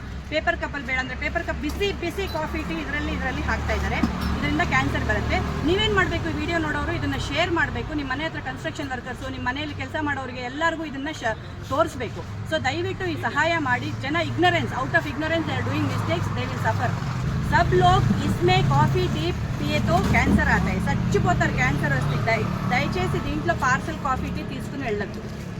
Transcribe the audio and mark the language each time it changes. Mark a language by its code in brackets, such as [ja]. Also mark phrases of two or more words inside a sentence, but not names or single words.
[kn] ಪೇಪರ್ ಕಪ್ಪಲ್ಲಿ ಬೇಡ ಅಂದರೆ [en] paper cup [kn] ಬಿಸಿ [en] coffee tea [kn] ಇದರಲ್ಲಿ ಹಾಕ್ತಾ ಇದ್ದಾರೆ. ಇದರಿಂದ ಕ್ಯಾನ್ಸರ್ ಬರುತ್ತೆ. ನೀವೇನು ಮಾಡಬೇಕು, ಈ ವಿಡಿಯೋ ನೋಡೋರು ಇದನ್ನು ಶೇರ್ ಮಾಡಬೇಕು. ನಿಮ್ಮ ಮನೆ ಹತ್ರ [en] construction workers, [kn] ನಿಮ್ಮ ಮನೆಯಲ್ಲಿ ಕೆಲಸ ಮಾಡೋರಿಗೆ ಎಲ್ಲರಿಗೂ ಇದನ್ನು ತೋರಿಸ್ಬೇಕು. ಸೊ ದಯವಿಟ್ಟು ಈ ಸಹಾಯ ಮಾಡಿ. [en] ಜನ ignorance, out of ignorance they are doing mistakes, they will suffer. [hi] सब लोग इसमें [en] coffee tea [hi] पिए तो कैंसर आता है [te] చచ్చిపోతారు క్యాన్సర్ వస్తే. దయచేసి దీంట్లో పార్సల్ [en] coffee tea [te] తీసుకుని వెళ్ళొద్దు.